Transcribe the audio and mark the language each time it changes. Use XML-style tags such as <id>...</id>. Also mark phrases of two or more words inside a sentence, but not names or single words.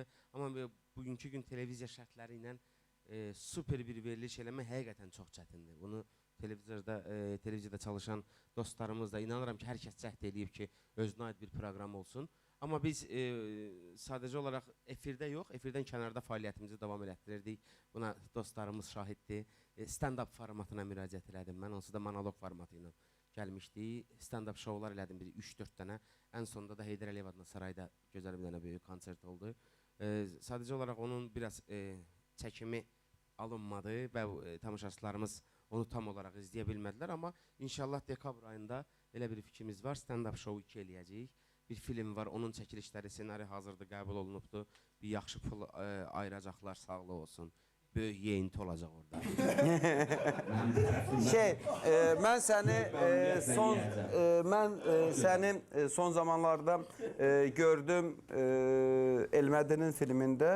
<az>Amma bugünkü gün televiziya şərtləri ilə super bir veriliş eləmək həqiqətən çox çətindir. Bunu televiziyada çalışan dostlarımız da inanıram ki, hər kəs cəhd eləyib ki, özünə aid bir proqram olsun. Amma biz sadəcə olaraq efirdə yox, efirdən kənarda fəaliyyətimizi davam elətdirirdik. Buna dostlarımız şahiddir. Stand-up formatına müraciət elədim mən, onsuz da monoloq formatı ilə gəlmişdi. Stand-up şovlar elədim, 3-4 dənə. Ən sonunda da Heydər Əliyev adına sarayda gözəl bir dənə böyük konsert oldu. Sadəcə olaraq onun biraz çəkimi alınmadı və tamaşaçılarımız onu tam olaraq izləyə bilmədilər. Amma inşallah dekabr ayında elə bir fikrimiz var, stand-up şovu 2 eləyəcəyik. Bir film var, onun çəkilişləri, ssenari hazırdır, qəbul olunubdur. Bir yaxşı pul ayıracaqlar, sağlıq olsun. Böyük yeyinti olacaq orada. Mən səni son zamanlarda gördüm Elmədinin filmində.</az>